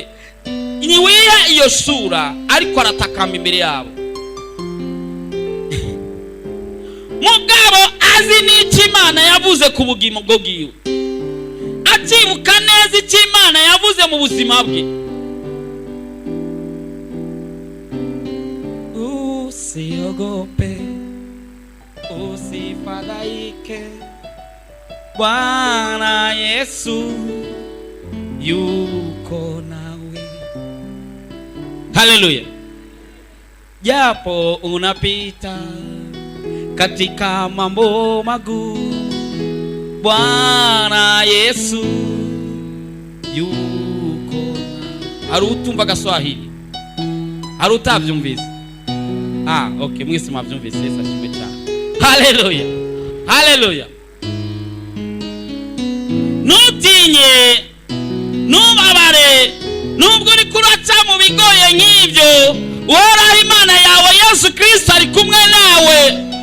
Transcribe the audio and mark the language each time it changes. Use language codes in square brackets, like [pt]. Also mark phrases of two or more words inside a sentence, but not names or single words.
[rn] Niwiha iyo sura ariko aratakamba imbere yabo. Mugabo azi n'iki Imana yavuze ku bugimo bwo giwe. Atibuka neza iki Imana yavuze mu buzima bwe. [sw] Usiogope, usifadhaike, Bwana Yesu yuko nawe. Haleluya. Japo unapita katika mambo magumu, Bwana Yesu yuko nawe. [rn] Harutumva Gaswahili? Harutavyumvise? Okay, mwese mwavyumvise. Yesu ashimwe cyane. Haleluya. Haleluya. Nutinye, nubabare, nubwo uri kuraca mu bigoye nk'ivyo, uhoraho Imana yawe Yesu Kristo ari kumwe nawe.